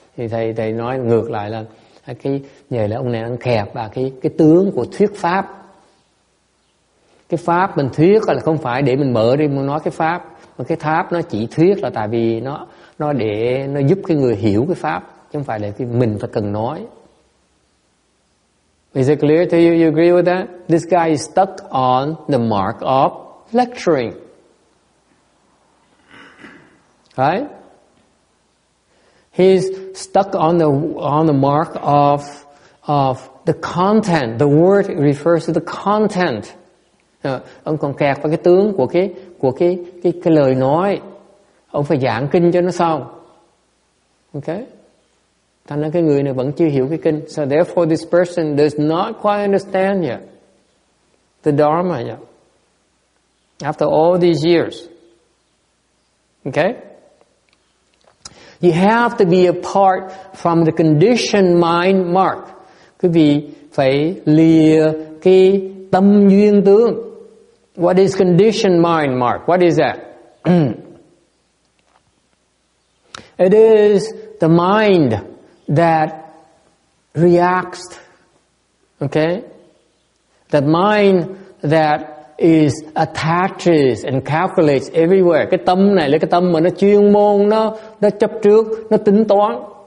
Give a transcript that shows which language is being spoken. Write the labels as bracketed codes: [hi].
[vi] Thì thầy nói ngược lại là cái nhờ là ông này đang kẹp vào cái tướng của thuyết pháp. Cái pháp mình thuyết là không phải để mình mở đi muốn nói cái pháp, mà cái pháp nó chỉ thuyết là tại vì nó để nó giúp cái người hiểu cái pháp, chứ không phải là cái mình phải cần nói. [en] Is it clear to you? You agree with that? This guy is stuck on the mark of lecturing. Right? He's stuck on the mark of the content. The word refers to the content. [vi] Ông còn kẹt vào cái tướng của cái lời nói. Ông phải giảng kinh cho nó xong. Okay? Thành ra cái người này vẫn chưa hiểu cái kinh. [en] So therefore this person does not quite understand yet the Dharma yet. After all these years. Okay? You have to be apart from the conditioned mind mark. [vi] Quý vị phải lìa cái tâm duyên tướng. [en] What is conditioned mind mark? What is that? It is the mind that reacts. Okay? That mind that is attaches and calculates everywhere. [vi] Cái tâm này là cái tâm mà nó chuyên môn, nó chấp trước, nó tính toán.